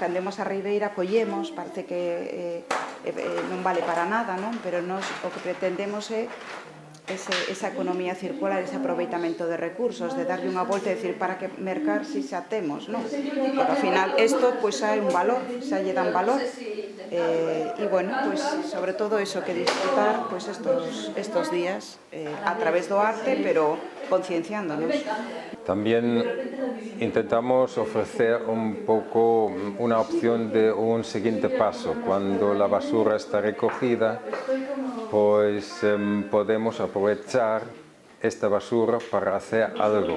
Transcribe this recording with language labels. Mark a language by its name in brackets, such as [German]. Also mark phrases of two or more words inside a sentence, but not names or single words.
[Galician] Cando imos a Ribeira collemos, parece que non vale para nada, non? Pero nos o que pretendemos é esa economía circular, ese aproveitamento de recursos, de darlle unha volta e dicir para que mercar si xa temos, non? Porque ao final isto xa é un valor, xa lle dan valor. [Spanish] Y bueno, pues sobre todo eso, que disfrutar pues estos días a través [Galician] do arte, [Spanish] pero concienciándonos. También intentamos ofrecer un poco una opción de un siguiente paso. Cuando la basura está recogida, pues podemos aprovechar esta basura para hacer algo.